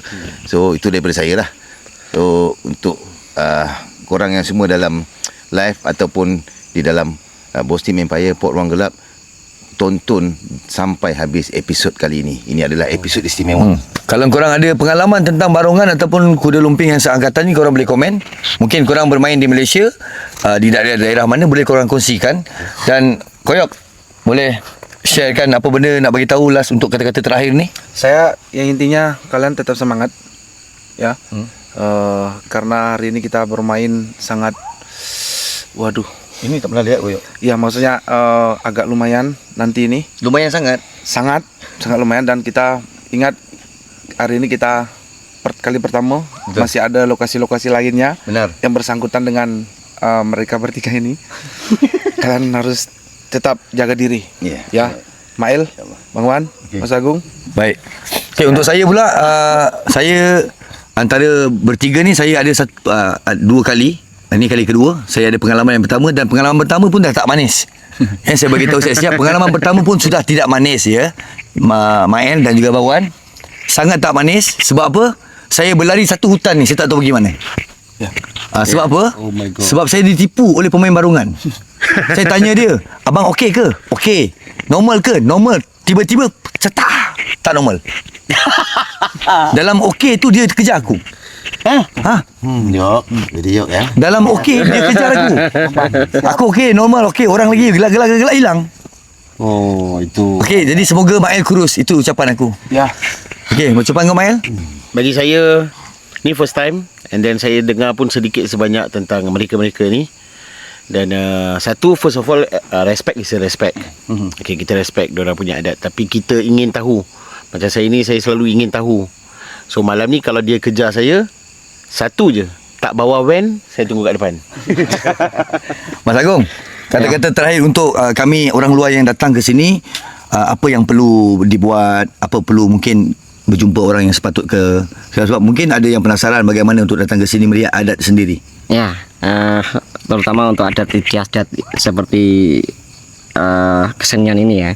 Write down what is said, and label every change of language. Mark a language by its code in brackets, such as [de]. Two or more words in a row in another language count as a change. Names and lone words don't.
[ms] So itu daripada saya lah. So untuk korang yang semua dalam live ataupun di dalam Boss Team Empire Port Ruang Gelap, tonton sampai habis episod kali ini. Ini adalah episod istimewa. Kalau korang ada pengalaman tentang barongan ataupun kuda lumping yang seangkatan ni, korang boleh komen. Mungkin korang bermain di Malaysia, di daerah mana, boleh korang kongsikan. Dan Koyok, boleh sharekan apa benda nak bagi tahu last untuk kata-kata terakhir ni? [id] Saya yang intinya kalian tetap semangat ya. Karena hari ini kita bermain sangat, waduh, [ms] Ini tak pernah lihat Koyok. [id] ya maksudnya agak lumayan nanti ini. [ms] Lumayan sangat. Sangat lumayan, dan kita ingat hari ini kita kali pertama. Betul. [id] Masih ada lokasi-lokasi lainnya Benar. yang bersangkutan dengan mereka bertiga ini. Kalian harus tetap jaga diri. Ya. Ya, Mail, Bang Wan, Mas Agung. Baik. Okay, [ms] untuk saya pula, saya antara bertiga ni saya ada 2 kali. Ini kali kedua. Saya ada pengalaman yang pertama, dan pengalaman pertama pun dah tak manis. Saya bagi tahu siap-siap, pengalaman pertama pun sudah tidak manis ya. Mael dan juga Bawan, sangat tak manis. Sebab apa? Saya berlari satu hutan ni, saya tak tahu pergi mana. Sebab apa? [en] Oh my God. [ms] Sebab saya ditipu oleh pemain barongan. Saya tanya dia, abang okey ke? Okey. Normal ke? Normal. Tiba-tiba cetak, tak normal. Dalam okey tu dia kejar aku. Jok. Jadi jok ya. Dalam okey dia kejar aku. Aku okey, normal okey, orang lagi gelak hilang. Oh, itu. Okey, jadi semoga Mael kurus. Itu ucapan aku. Ya. Okey, ucapan kau Mael? Bagi saya, ni [en] first time, and then [ms] saya dengar pun sedikit sebanyak tentang mereka-mereka ni. Dan satu, [en] first of all, respect is a respect. [ms] Okay, kita respect diorang punya adat, tapi kita ingin tahu. Macam saya ni, saya selalu ingin tahu. So malam ni kalau dia kejar saya, satu je, tak bawa van, saya tunggu kat depan. Mas Agung, kata-kata terakhir untuk kami orang luar yang datang ke sini, apa yang perlu dibuat, apa perlu mungkin berjumpa orang yang sepatut ke, sebab mungkin ada yang penasaran bagaimana untuk datang ke sini melihat adat sendiri. [id] Ya, terutama untuk adat istiadat seperti kesenian ini ya.